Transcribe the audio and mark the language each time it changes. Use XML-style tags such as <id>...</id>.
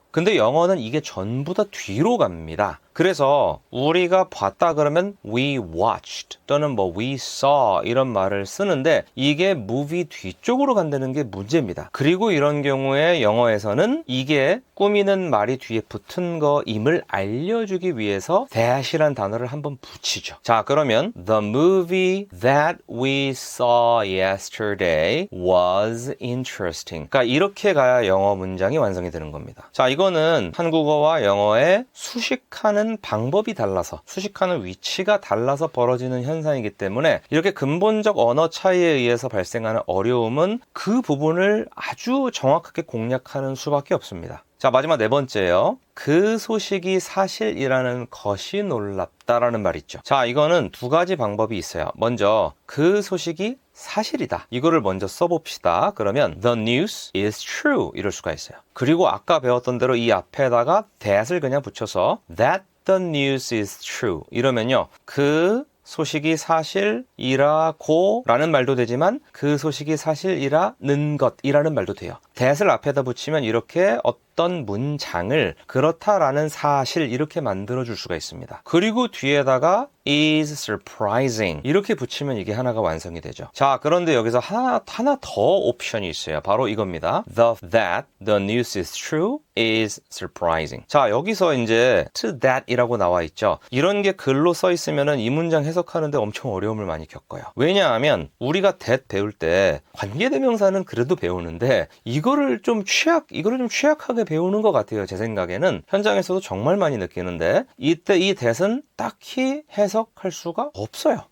<ko>근데 영어는 이게 전부 다 뒤로 갑니다. 그래서 우리가 봤다 그러면</ko> <en>we watched</en> <ko>또는 뭐</ko> <en>we saw</en> <ko>이런 말을 쓰는데 이게 movie 뒤쪽으로 간다는 게 문제입니다. 그리고 이런 경우에 영어에서는 이게 꾸미는 말이 뒤에 붙은 거임을 알려주기 위해서 that이란 단어를 한번 붙이죠. 자, 그러면</ko> <en>the movie that we saw yesterday was interesting.</en> <ko>그러니까 이렇게 가야 영어 문장이 완성이 되는 겁니다. 자, 이거는 한국어와 영어의 수식하는 방법이 달라서 수식하는 위치가 달라서 벌어지는 현상이기 때문에 이렇게 근본적 언어 차이에 의해서 발생하는 어려움은 그 부분을 아주 정확하게 공략하는 수밖에 없습니다. 자, 마지막 네 번째예요. 그 소식이 사실이라는 것이 놀랍다라는 말 있죠. 자, 이거는 두 가지 방법이 있어요. 먼저 그 소식이 사실이다. 이거를 먼저 써봅시다. 그러면</ko> <en>the news is true</en> <ko>이럴 수가 있어요. 그리고 아까 배웠던 대로 이 앞에다가 that을 그냥 붙여서</ko> <en>that the news is true</en> <ko>이러면요. 그 소식이 사실이라고 라는 말도 되지만 그 소식이 사실이라는 것이라는 말도 돼요. that을 앞에다 붙이면 이렇게 어떤 문장을 그렇다라는 사실 이렇게 만들어줄 수가 있습니다. 그리고 뒤에다가</ko> <en>is surprising</en> <ko>이렇게 붙이면 이게 하나가 완성이 되죠. 자, 그런데 여기서 하나 더 옵션이 있어요. 바로 이겁니다.</ko> <en>That the news is true is surprising.</en> <ko>자, 여기서 이제</ko> <en>to that</en> <ko>이라고 나와 있죠. 이런 게 글로 써 있으면은 이 문장 해석하는데 엄청 어려움을 많이 겪어요. 왜냐하면 우리가 that 배울 때 관계대명사는 그래도 배우는데 이거를 좀 취약하게 배우는 것 같아요. 제 생각에는 현장에서도 정말 많이 느끼는데 이때 이 that은 딱히 해석할 수가 없어요.</ko>